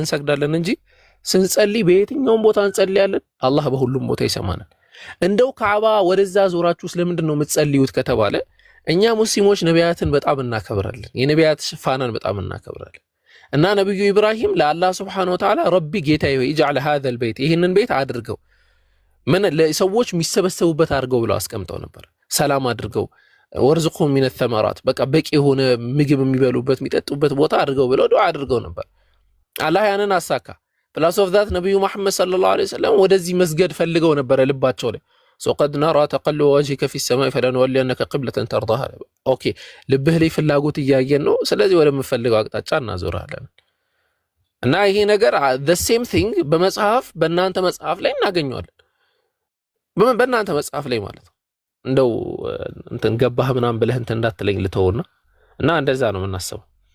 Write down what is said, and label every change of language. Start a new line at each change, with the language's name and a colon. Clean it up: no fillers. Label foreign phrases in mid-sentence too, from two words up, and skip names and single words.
Amharic: እንሰግዳለን እንጂ ስንጸልይ በየትኛውም ቦታ እንጸልያለን። አላህ በሁሉም ቦታ ይሰማናል። እንደው ካዕባ ወደዛ ዞራችሁ ስለምንድን ነው የምትጸልዩት ከተባለ እኛ ሙስሊሞች ነቢያትን በጣም እናከብራለን። የነቢያት ፋናን በጣም እናከብራለን። እና ነብዩ ኢብራሂም ለአላህ
Arabic: سبحانه و
Amharic: Ta'ala ረቢ ጌታዬ ሆይ
Arabic: اجعل هذا البيت
Amharic: ይህንን ቤት አድርገው ምን ለሰዎች የሚሰበሰቡበት አድርገው ብለው አስቀምጠው ነበር። ሰላም አድርገው ወርዝቁም
Arabic: من الثمرات
Amharic: በቃ በቂ የሆነ ምግብ የሚበሉበት የሚጠጡበት ቦታ አድርገው ብለው ዱዓ አድርገው ነበር። አላህ ያንን አሳካ።
English: place of that
Amharic: ነብዩ መሐመድ
Arabic: صلى الله عليه وسلم
Amharic: ወደዚህ መስገድ ፈልገው ነበር ልባቸው ላይ
Arabic: قد نرى تقلب وجهك في السماء فلنولينك قبلة ترضاها
Amharic: ኦኬ ልብህ ላይ ፍላጎት እያየን ነው ስለዚህ ወደ ምፈልገው አቅጣጫ እናዞራለን። እና ይሄ ነገር
English: the same thing
Amharic: በመጽሐፍ በእናንተ መጽሐፍ ላይ እናገኘዋለን። በእናንተ መጽሐፍ ላይ ማለት ነው። እንደው እንትን ገባህ ምናምን ብለህ እንትን እንዳትለኝ ልተውና እና እንደዛ ነው የምናስበው።